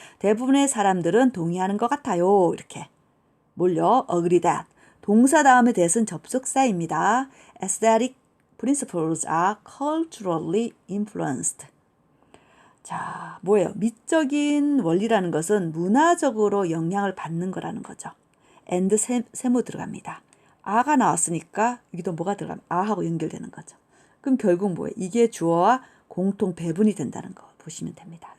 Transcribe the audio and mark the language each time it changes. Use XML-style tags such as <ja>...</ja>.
<ko>대부분의 사람들은 동의하는 것 같아요. 이렇게 몰려</ko> <en>agree that.</en> <ko>동사 다음에 that은 접속사입니다.</ko> <en>Aesthetic principles are culturally influenced.</en> <ko>자, 뭐예요? 미적인 원리라는 것은 문화적으로 영향을 받는 거라는 거죠. and 세모 들어갑니다. 아가 나왔으니까 여기도 뭐가 들어가면 아하고 연결되는 거죠. 그럼 결국 뭐예요? 이게 주어와 공통 배분이 된다는 거 보시면 됩니다.</ko>